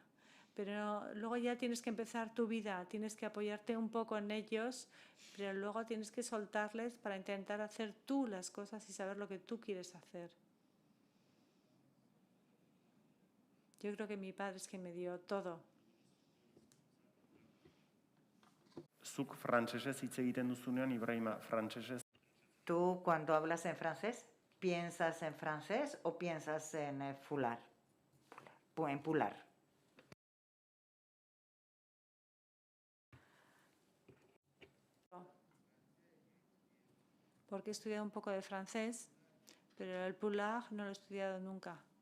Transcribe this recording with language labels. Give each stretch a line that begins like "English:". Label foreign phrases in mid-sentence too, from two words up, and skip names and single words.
Spanish: Pero luego ya tienes que empezar tu vida, tienes que apoyarte un poco en ellos, pero luego tienes que soltarles para intentar hacer tú las cosas y saber lo que tú quieres hacer. Yo creo que mi padre es quien me dio todo.
Basque: Zuk frantsesez hitz egiten duzunean, Ibrahima, frantsesez
Spanish: ¿Tú cuando hablas en francés, piensas en francés o piensas en fular? En pular. Porque he estudiado un poco de francés, pero el pular no lo he estudiado nunca.